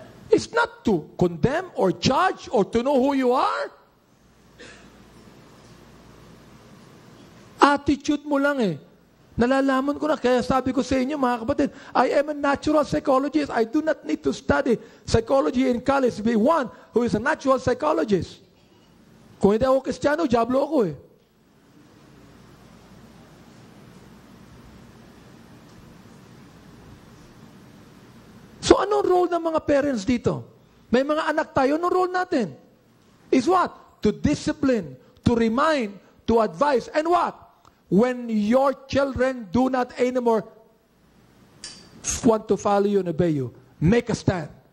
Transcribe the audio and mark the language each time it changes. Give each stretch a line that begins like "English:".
English: It's not to condemn or judge or to know who you are.
Filipino: Attitude mo lang Nalalaman ko na, kaya sabi ko sa inyo mga kapatid,
English: I am a natural psychologist. I do not need to study psychology in college to be one who is a natural psychologist.
Filipino: Kung hindi ako Kristiyano, diablo ako So anong role ng mga parents dito? May mga anak tayo, anong role natin?
English: Is what? To discipline, to remind, to advise, and what? When your children do not anymore want to follow you and obey you, make a stand.